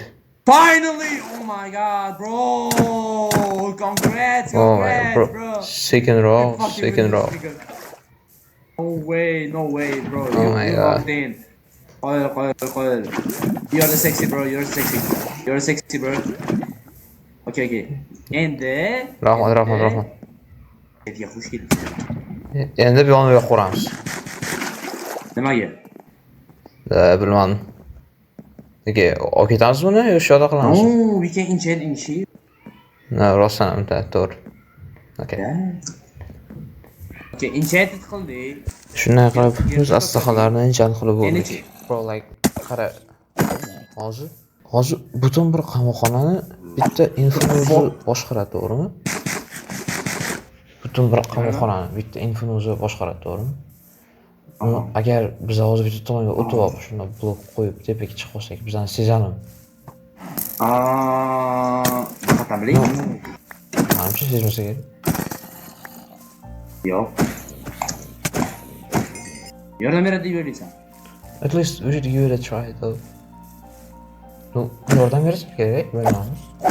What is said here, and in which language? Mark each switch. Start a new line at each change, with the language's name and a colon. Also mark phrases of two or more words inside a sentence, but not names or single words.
English: Finally! Oh my god, bro! Congrats, Oh my god, bro. Second row. Fucking ridiculous. No way, bro. Oh my you god. locked in. Qoil. You're the sexy, bro. You're sexy, bro. Okay.
Uzbek: Endi... Rahmat. Evga xush kelding. Endi bu yo'lga quramiz. Nimaga? Bilmadim. Okay, olib ketamiz buni yo shu yoqda qilamiz?
English: No, we can enchant in sheep.
Uzbek: No, rostdan ham to'g'ri. Okay. Okay, enchanted qildik. Shunday qilib biz aslahalarni enchant qilib bo'ldik. Endi-chi?
English: Bro, like,
Uzbek: qara. Hozir butun bir qamoqxonani bitta infuzi boshqaradi, to'g'rimi? Butun bir qamoqxonani bitta infuzi boshqaradi, to'g'rimi? Agar biz hozir bitta tomonga o'tib olib, shunda blok qo'yib tepaga chiqib olsak, bizani sezadi. Faqat biling. Menimcha sezmasa kerak. Yo'q. Yordam beradi deb o'ylaysan.
English: At least we should give it a try though.
Uzbek: No, yordam bersa kerak, bilamiz.